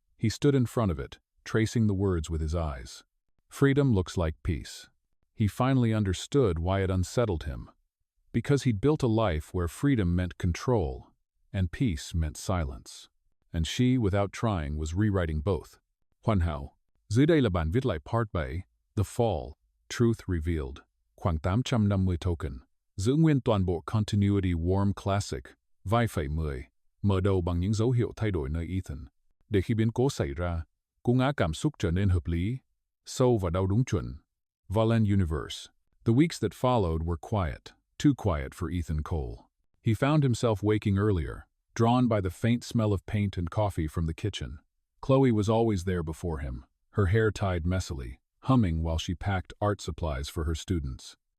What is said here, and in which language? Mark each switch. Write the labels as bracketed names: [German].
[English] He stood in front of it, tracing the words with his eyes. "Freedom looks like peace." He finally understood why it unsettled him. Because he'd built a life where freedom meant control, and peace meant silence. And she, without trying, was rewriting both. [Vietnamese] Hoàn hảo. Dưới đây là bản viết lại Part 7, The Fall, Truth Revealed. Khoảng 850 token. Giữ nguyên toàn bộ continuity warm classic, vai phẩy 10, mở đầu bằng những dấu hiệu thay đổi nơi Ethan. Để khi biến cố xảy ra, cú ngã cảm xúc trở nên hợp lý, sâu và đau đúng chuẩn. [English] Valen Universe. The weeks that followed were quiet, too quiet for Ethan Cole. He found himself waking earlier, drawn by the faint smell of paint and coffee from the kitchen. Khloe was always there before him, her hair tied messily, humming while she packed art supplies for her students.